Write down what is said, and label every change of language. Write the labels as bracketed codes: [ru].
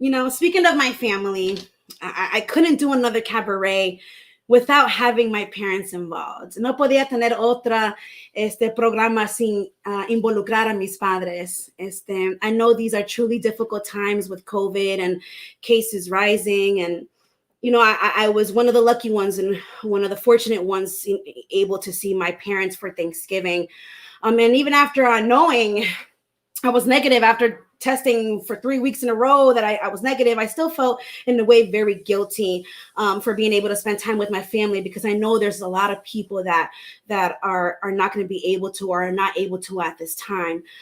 [en] Speaking of my family, I couldn't do another cabaret without having my parents involved. [es] No podía tener otra programa sin involucrar a mis padres. [en] I know these are truly difficult times with COVID and cases rising. And, I was one of the lucky ones and one of the fortunate ones able to see my parents for Thanksgiving. And even after knowing I was negative after testing for 3 weeks in a row that I was negative, I still felt in a way very guilty for being able to spend time with my family, because I know there's a lot of people that are not going to be able to or are not able to at this time.